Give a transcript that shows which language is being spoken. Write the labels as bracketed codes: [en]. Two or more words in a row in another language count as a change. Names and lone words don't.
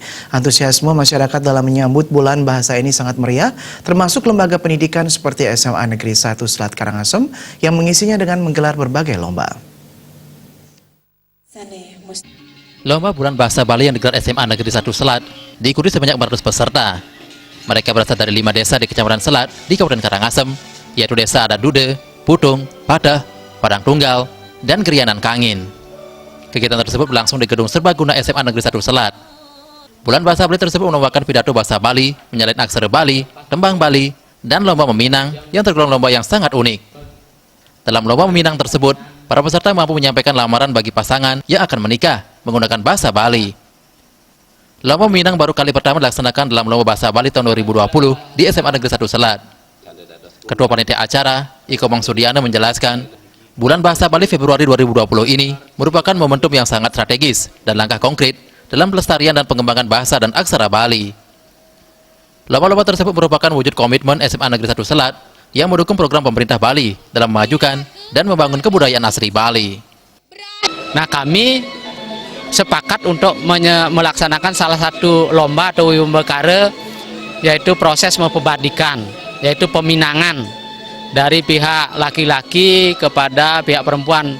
[id] Antusiasme masyarakat dalam menyambut bulan bahasa ini sangat meriah, termasuk lembaga pendidikan seperti SMA Negeri 1 Selat Karangasem yang mengisinya dengan menggelar berbagai lomba. Lomba Bulan Bahasa Bali yang digelar SMA Negeri 1 Selat diikuti sebanyak 400 peserta. Mereka berasal dari 5 desa di Kecamatan Selat di Kabupaten Karangasem, yaitu Desa Adat Dude, Putung, Padah, Padang Tunggal, dan Gerianan Kangin. Kegiatan tersebut berlangsung di Gedung Serbaguna SMA Negeri 1 Selat. Bulan Bahasa Bali tersebut menawarkan pidato bahasa Bali, menyalin aksara Bali, tembang Bali, dan lomba meminang yang tergolong lomba yang sangat unik. Dalam lomba meminang tersebut, para peserta mampu menyampaikan lamaran bagi pasangan yang akan menikah menggunakan bahasa Bali. Lomba meminang baru kali pertama dilaksanakan dalam Lomba Bahasa Bali tahun 2020 di SMA Negeri 1 Selat. Ketua Panitia Acara, Iko Mangsudiana menjelaskan, Bulan Bahasa Bali Februari 2020 ini merupakan momentum yang sangat strategis dan langkah konkret dalam pelestarian dan pengembangan bahasa dan aksara Bali. Lomba-lomba tersebut merupakan wujud komitmen SMA Negeri 1 Selat yang mendukung program pemerintah Bali dalam memajukan dan membangun kebudayaan asli Bali. Nah, kami sepakat untuk melaksanakan salah satu lomba atau wiumbekare, yaitu proses mempebadikan, yaitu peminangan dari pihak laki-laki kepada pihak perempuan.